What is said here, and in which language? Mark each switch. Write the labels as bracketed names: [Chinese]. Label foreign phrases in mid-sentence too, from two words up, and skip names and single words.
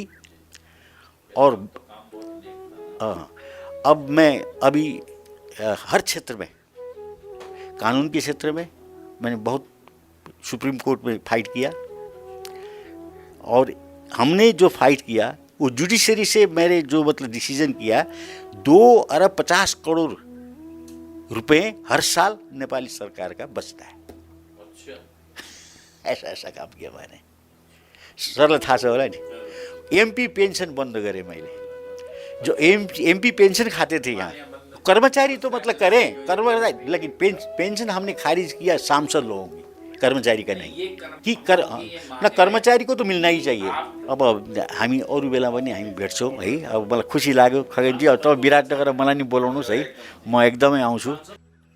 [Hindi] और अब मैं अभी हर क्षेत्र में, कानून के क्षेत्र में मैंने बहुत [English] Supreme Court [Hindi] में फाइट किया, और हमने जो फाइट किया वो जुडिशरी से मेरे जो मतलब डिसीजन किया, 2 अरब 50 करोड़ रुपए हर साल नेपाली सरकार का बचता है। ऐसा काम किया मैंने, सरल था [Nepali] होला नि। [English] MP pension [Hindi] बंद करे मैले, जो [English] MP pension [Hindi] खाते थे यहाँ, कर्मचारी तो मतलब करें कर्मचारी, लेकिन पेंशन हमने खारिज किया सांसद लोगों की, कर्मचारी का नहीं कि ना, कर्मचारी को तो मिल्न ही चाहिए। [Nepali] अब हामी अरू बेला पनि हामी भेट्छौँ है। अब मलाई खुसी लाग्यो खगेनजी, अब तपाईँ विराटनगर मलाई नि बोलाउनुहोस् है, म एकदमै आउँछु।